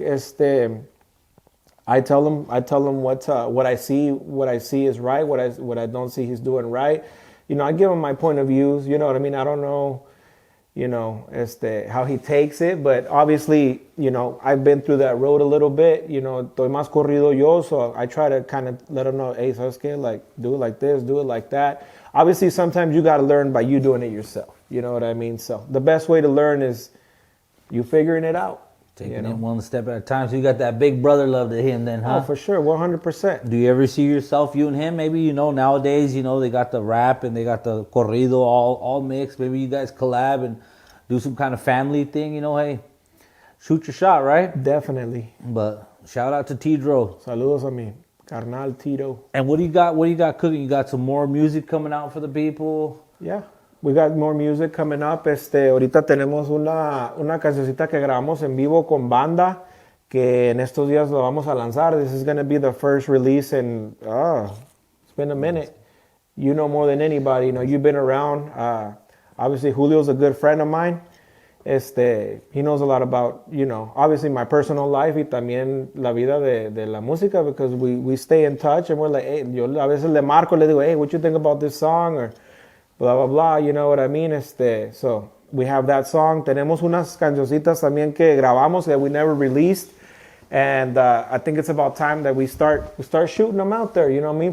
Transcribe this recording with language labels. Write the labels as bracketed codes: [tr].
[en] I tell him what I see is right, what I don't see he's doing right. You know, I give him my point of views. You know what I mean? I don't know, you know, how he takes it, but obviously, you know, I've been through that road a little bit. You know, [es] estoy más corrido yo, [en] so I try to kind of let him know, hey, [es] ¿sabes qué? [en] Like, do it like this, do it like that. Obviously, sometimes you got to learn by you doing it yourself. You know what I mean? So the best way to learn is you figuring it out. Taking it one step at a time. So you got that big brother love to him then, huh? Oh, for sure, 100%. Do you ever see yourself, you and him? Maybe, you know, nowadays, you know, they got the rap and they got the corrido all mixed. Maybe you guys collab and do some kind of family thing, you know, hey, shoot your shot, right? Definitely. But shout out to Tidro. [es] Saludos a mi carnal Tito. [en] And what do you got cooking? You got some more music coming out for the people? Yeah. We got more music coming up. [es] Ahorita tenemos una cancioncita que grabamos en vivo con banda que en estos días lo vamos a lanzar. [en] This is going to be the first release in, it's been a minute. You know more than anybody. You know, you've been around. Obviously, Julio's a good friend of mine. He knows a lot about, you know, obviously my personal life [es] y también la vida de la música [en] because we stay in touch and we're like, hey, [es] yo a veces le marco, le digo, [en] hey, what you think about this song? Or blah, blah, blah, you know what I mean? So we have that song. [es] Tenemos unas cancioncitas también que grabamos [en] that we never released. And I think it's about time that we start shooting them out there, you know what I mean?